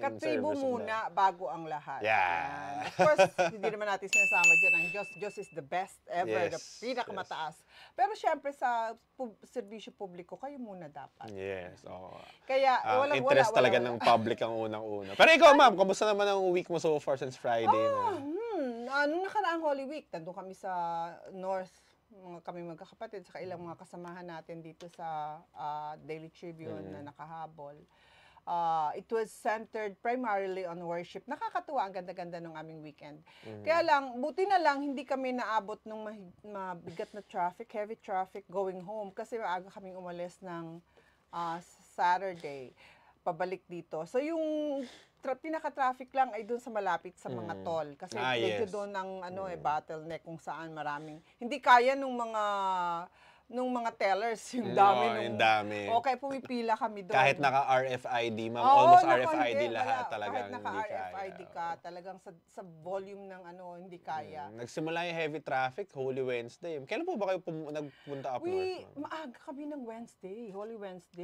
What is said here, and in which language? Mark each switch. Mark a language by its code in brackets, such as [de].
[tl] Katribo muna bago ang lahat. Yeah. [en] Of course, [tl] hindi naman natin sinasama dyan ang Diyos. Diyos [en] is the best ever, the [tl] pinakamataas. Pero syempre sa serbisyo publiko, kayo muna dapat. Yes, Kaya, interest talaga ng public ang unang-una. Pero ikaw, ma'am, kamusta naman ang week mo so far since Friday? Nung nakaraang Holy Week, nandun kami sa North, kami magkakapatid, saka ilang mga kasamahan natin dito sa Daily Tribune na nakahabol. [en] It was centered primarily on worship. [tl] Nakakatuwa, ang ganda-ganda ng aming weekend. Kaya lang, buti na lang, hindi kami naabot ng mabigat na traffic, [en] heavy traffic going home, [tl] kasi maaga kaming umalis ng Saturday, pabalik dito. So yung pinaka-traffic lang ay doon sa malapit sa mga toll. Kasi medyo doon ang bottleneck kung saan maraming, hindi kaya nung mga tellers, yung dami. Okay, pumipila kami doon. Kahit naka-RFID, ma'am, almost RFID lahat talaga. Kahit naka-RFID ka, talagang sa volume ng hindi kaya. Nagsimula yung heavy traffic, Holy Wednesday. Kailan po ba kayo nagpunta up north? Maaga kami ng Wednesday, Holy Wednesday.